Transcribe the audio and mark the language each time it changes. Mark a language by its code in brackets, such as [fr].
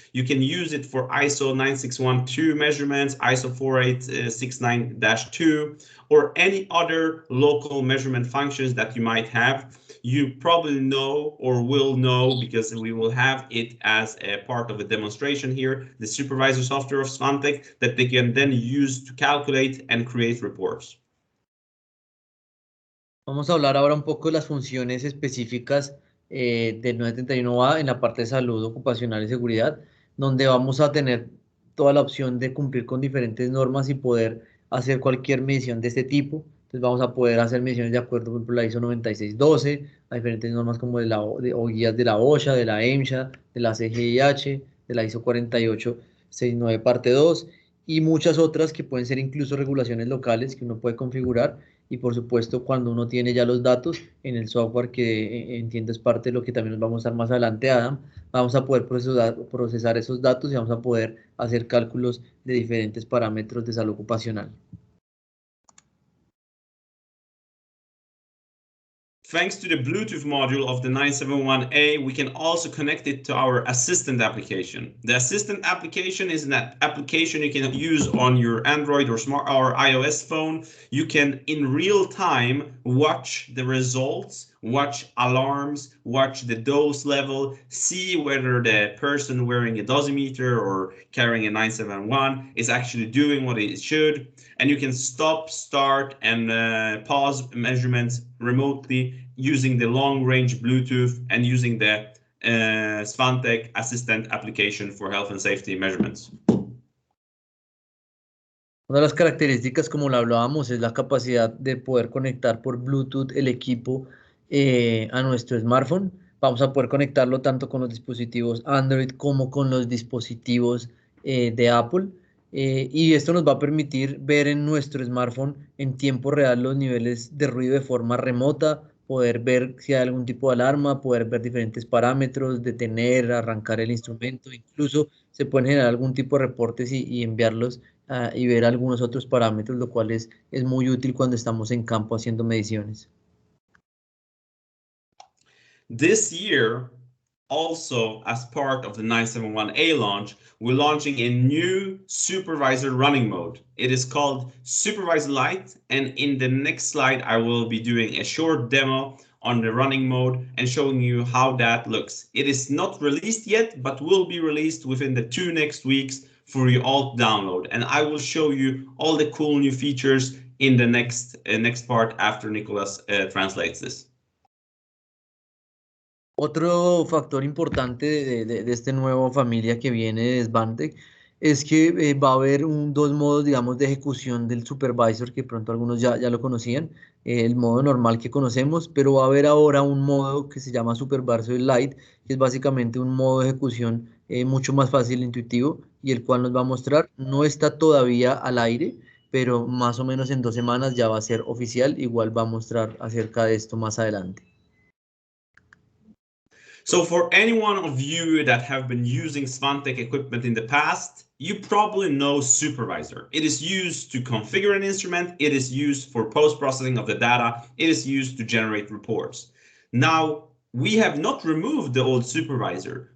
[en] You can use it for ISO 9612 measurements, ISO 4869-2, or any other local measurement functions that you might have. You probably know or will know, because we will have it as a part of a demonstration here, the supervisor software of Svante that they can then use to calculate and create reports. [es] Vamos a hablar ahora un poco de las funciones específicas del 971A en la parte de salud ocupacional y seguridad, donde vamos a tener toda la opción de cumplir con diferentes normas y poder hacer cualquier medición de este tipo. Entonces vamos a poder hacer mediciones de acuerdo, por ejemplo, a la ISO 9612, a diferentes normas como o guías de la OSHA, de la MSHA, de la CGIH, de la ISO 4869 parte 2, y muchas otras que pueden ser incluso regulaciones locales que uno puede configurar. Y por supuesto, cuando uno tiene ya los datos en el software, que entiendo es parte de lo que también nos vamos a dar más adelante, Adam, vamos a poder procesar esos datos y vamos a poder hacer cálculos de diferentes parámetros de salud ocupacional. [en] Thanks to the Bluetooth module of the 971A, we can also connect it to our assistant application. The assistant application is an application you can use on your Android or iOS phone. You can in real time watch the results, watch alarms, watch the dose level, see whether the person wearing a dosimeter or carrying a 971 is actually doing what it should. And you can stop, start, and pause measurements remotely using the long-range Bluetooth and using the Svante Assistant application for health and safety measurements. [es] Una de las características, como lo hablábamos, es la capacidad de poder conectar por Bluetooth el equipo a nuestro smartphone. Vamos a poder conectarlo tanto con los dispositivos Android como con los dispositivos de Apple. Y esto nos va a permitir ver en nuestro smartphone en tiempo real los niveles de ruido de forma remota, poder ver si hay algún tipo de alarma, poder ver diferentes parámetros, detener, arrancar el instrumento. Incluso se pueden generar algún tipo de reportes y enviarlos y ver algunos otros parámetros, lo cual es muy útil cuando estamos en campo haciendo mediciones. [en] This year, also, as part of the 971A launch, we're launching a new supervisor running mode. It is called Supervisor Lite, and in the next slide, I will be doing a short demo on the running mode and showing you how that looks. It is not released yet, but will be released within the 2 next weeks for you all to download. And I will show you all the cool new features in the next part after Nicholas translates this. [es] Otro factor importante de esta nueva familia que viene de Svantec es que va a haber dos modos, digamos, de ejecución del supervisor, que pronto algunos ya lo conocían, el modo normal que conocemos, pero va a haber ahora un modo que se llama Supervisor Lite, que es básicamente un modo de ejecución mucho más fácil e intuitivo, y el cual nos va a mostrar, no está todavía al aire, pero más o menos en 2 semanas ya va a ser oficial, igual va a mostrar acerca de esto más adelante. [en] So for any one of you that have been using Svantec equipment in the past, you probably know Supervisor. It is used to configure an instrument, it is used for post-processing of the data, it is used to generate reports. Now, we have not removed the old Supervisor.